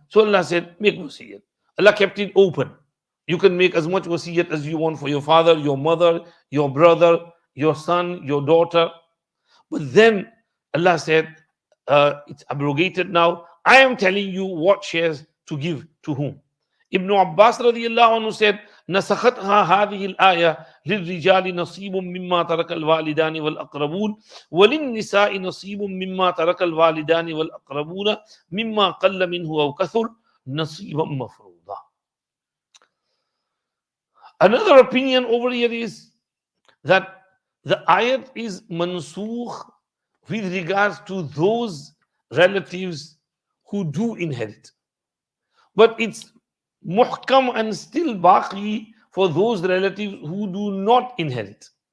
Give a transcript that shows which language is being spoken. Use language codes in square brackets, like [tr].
[en] So Allah said, make wasiyat. Allah kept it open. You can make as much wasiyat as you want for your father, your mother, your brother, your son, your daughter. But then Allah said, it's abrogated now. I am telling you what shares to give to whom. Ibn Abbas radiyallahu anhu said, [ar] نسختها هذه الآية للرجال نصيب مما ترك الوالدان والأقربون وللنساء نصيب مما ترك الوالدان والأقربون مما قل منه أو كثر نصيبا مفروضا. [en] Another opinion over here is that the ayat is mansukh with regards to those relatives who do inherit. But it's muhkam and still baqi for those relatives who do not inherit.